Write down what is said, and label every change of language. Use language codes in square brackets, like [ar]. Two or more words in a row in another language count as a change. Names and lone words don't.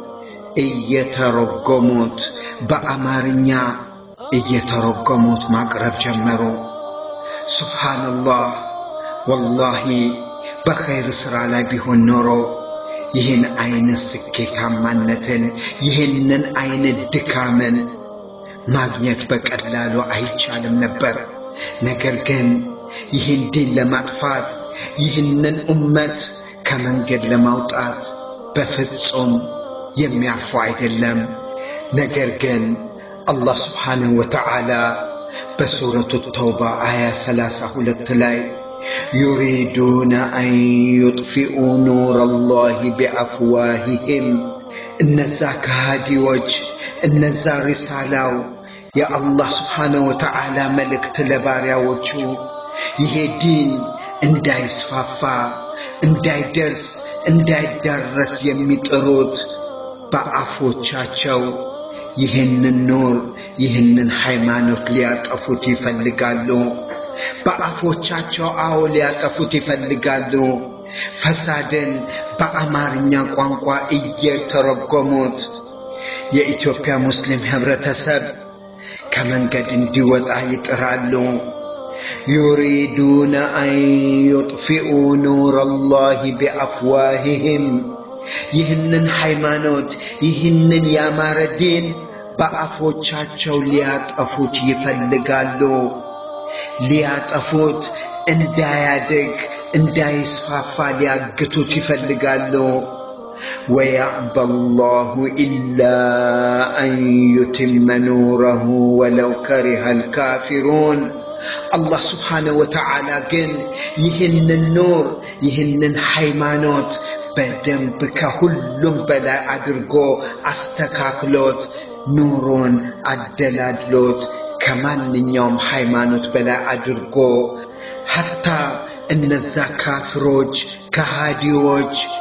[am] እየተረጎሙት በአማርኛ እየተረጎሙት ማቅረብ ጀመሩ [ar] سبحان الله والله [am] በኸይር ስራ ላይ ቢሆን ኖሮ ይህን አይነት ስኬታማነትን ይህንን አይነት ድካምን ማግኘት በቀላሉ አይቻልም ነበር ነገር ግን ይህን ዲን ለማጥፋት ይህንን ኡመት ከመንገድ ለማውጣት በፍጹም የሚያርፉ አይደለም። ነገር ግን አላህ [ar] سبحانه و تعالى [am] በሱረቱ ተውባ አያ 32 ላይ [ar] يريدون أن يطفئوا نور الله بأفواههم [am] እነዛ ከሃዲዎች እነዛ ሪሳላው የአላህ [ar] سبحانه و [am] Ta'ala መልእክት ለባሪያዎቹ ይሄ ዲን እንዳይስፋፋ እንዳይደርስ እንዳይዳረስ የሚጥሩት በአፎቻቸው ይህንን ኑር ይህንን ሃይማኖት ሊያጠፉት ይፈልጋሉ። በአፎቻቸው አዎ ሊያጠፉት ይፈልጋሉ። ፈሳድን በአማርኛ ቋንቋ እየተረጎሙት የኢትዮጵያ ሙስሊም ህብረተሰብ ከመንገድ እንዲወጣ ይጥራሉ። [ar] يريدون أن يطفئوا نور الله بأفواههم [am] ይህንን ሃይማኖት ይህንን ያማረ ዲን በአፎቻቸው ሊያጠፉት ይፈልጋሉ። ሊያጠፉት እንዳያድግ እንዳይስፋፋ ሊያግቱት ይፈልጋሉ። [ar] ويأبى الله إلا أن يتم نوره ولو كره الكافرون الله سبحانه وتعالى [am] ግን ይህንን ኑር ይህንን ሃይማኖት በደንብ ከሁሉም በላይ አድርጎ አስተካክሎት ኑሩን አደላድሎት ከማንኛውም ሃይማኖት በላይ አድርጎ ሐታ እነዛ ካፍሮች ከሃዲዎች